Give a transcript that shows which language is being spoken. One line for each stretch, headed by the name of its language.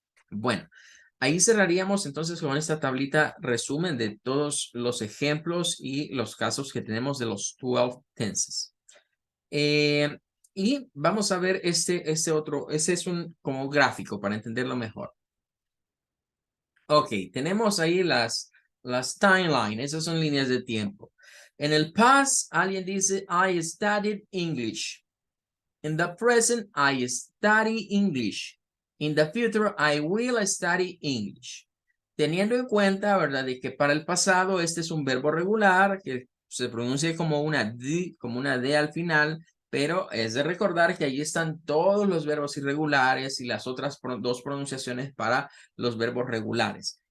Spanish: Bueno, ahí cerraríamos entonces con esta tablita resumen de todos los ejemplos y los casos que tenemos de los 12 tenses. Y vamos a ver este otro, ese es un como gráfico para entenderlo mejor. Ok, tenemos ahí las timeline, esas son líneas de tiempo. En el past, alguien dice,
English: I studied English. In the present, I study English. In the future, I will study English.
Spanish: Teniendo en cuenta, ¿verdad?, de que para el pasado este es un verbo regular que se pronuncia como una D al final, pero es de recordar que allí están todos los verbos irregulares y las otras dos pronunciaciones para los verbos regulares.